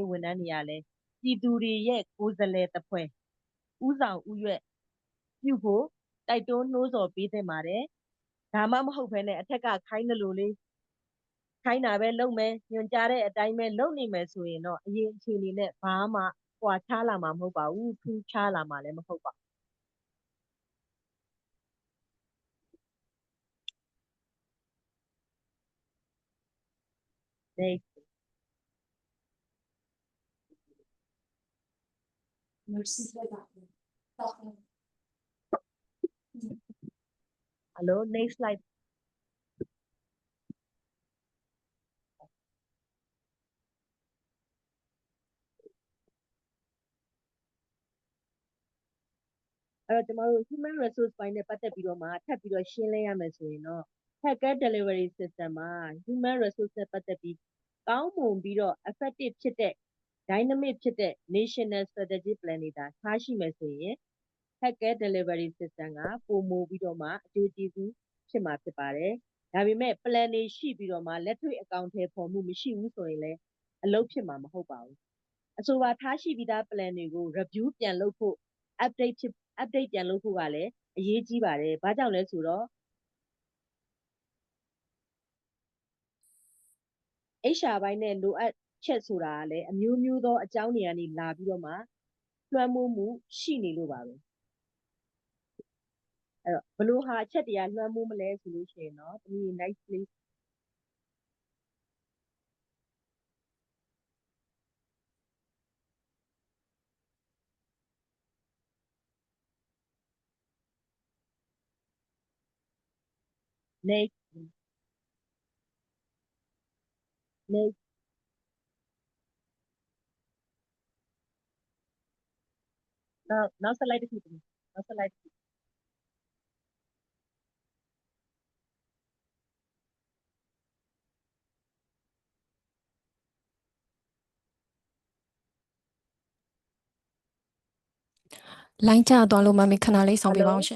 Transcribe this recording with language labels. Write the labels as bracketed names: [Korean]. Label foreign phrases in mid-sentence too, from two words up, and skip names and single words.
[Burmese] ဝန်ထမ်းတွေကလည်းပြည်သူတွေရဲ့ကိုယ်စားလှယ်တစ်ဖွဲ့ဥဆောင်ဥရွက်ပြုဖို့တိုက်တွန်းနှိုးဆော်ပေးသင့်ပါတယ်။ဒါမှမဟုတ်ဘဲနဲ့အထက်ကခိုင်းတယ်လို့လေးခိုင်းတာပဲလုပ်မယ်ညွှန်ကြားတဲ့အတိုင်းပဲလုပ်နေမယ်ဆိုရင်တော့အရင်အခြေအနေနဲ့ဘာမှကွာခြားလာမှာမဟုတ်ပါဘူးထူးခြားလာမှာလည်းမဟုတ်ပါဘူး။ Next. [English] Hello, next slide. [Burmese] အဲ့တော့ကျမတို့ [English] human resource [Burmese] ပိုင်းနဲ့ပတ်သက်ပြီးတော့မှထပ်ပြီးတော့ရှင်းလင်းရမယ်ဆိုရင်တော့ [English] healthcare delivery system [Burmese] မှာ [English] human resource [Burmese] နဲ့ပတ်သက်ပြီး ကောင်းမွန်ပြီးတော့ effective ဖြစ်တဲ့ dynamic ဖြစ်တဲ့ [English] national strategy plan [Burmese] တွေဒါထားရှိမယ်ဆိုရင် [English] healthcare delivery system [Burmese] ကပုံမူပြီးတော့မှအကျိုးကျေးဇူးဖြစ်မှာဖြစ်ပါတယ်။ဒါပေမဲ့ plan တွေရှိပြီးတော့မှလက်တွေ့အကောင့်ထဲပေါ်မှုမရှိဘူးဆိုရင်လည်းအလုပ်ဖြစ်မှာမဟုတ်ပါဘူး။အဆိုပါထားရှိပြီးသား plan တွေကို review ပြန်လုပ်ဖို့ update ပြန်လုပ်ဖို့ကလည်းအရေးကြီးပါတယ်။ဘာကြောင့်လဲဆိုတော့ HR ဘိုင်းနဲ့လိုအပ်ချက်ဆိုတာကလည်းအမျိုးမျိုးသောအကြောင်းတွေကနေလာပြီးတော့မှလွှမ်းမိုးမှုရှိနေလို့ပါပဲ။ အဲ့တော့ဘလို့ဟာအချက်တရားလွှမ်းမိုးမလဲဆိုလို့ရှိရင်တော့ဒီ [English] next please next next [Burmese] နောက် slide တစ်ခုနောက် slide တစ်ခု လိုင်းကျသွားလို့မမီခဏလေးဆောင်ပြပါအောင်ရှင်